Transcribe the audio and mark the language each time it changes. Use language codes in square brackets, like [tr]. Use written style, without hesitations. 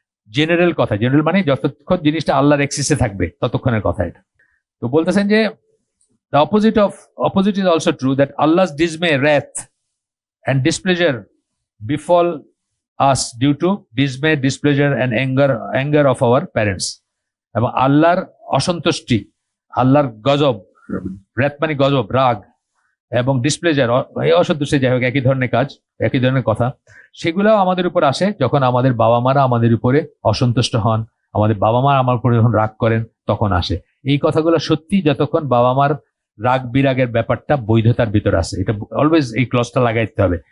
[bn] General কথা, general মানে যতক্ষণ জিনিসটা আল্লাহর এক্সিসে থাকবে ততক্ষণের কথা এটা। তো বলতেছেন যে [en] the opposite is also true, that Allah's dismay, wrath and displeasure befall us due to dismay, displeasure and anger of our parents, [bn] এবং আল্লাহর অসন্তুষ্টি, আল্লাহর গজব wrath মানে গজব, রাগ, এবং ডিসপ্লেজার, অসন্তুষ্টি, যাই হোক একই ধরনের কাজ, একই ধরনের কথা, সেগুলো আমাদের উপর আসে যখন আমাদের বাবা মারা আমাদের উপরে অসন্তুষ্ট হন, আমাদের বাবা মা আমার উপরে যখন রাগ করেন তখন আসে। এই কথাগুলো সত্যি যতক্ষণ বাবা মার রাগ বিরাগের ব্যাপারটা বৈধতার ভিতরে আছে, এটা অলওয়েজ এই ক্লজটা লাগাইতে হবে।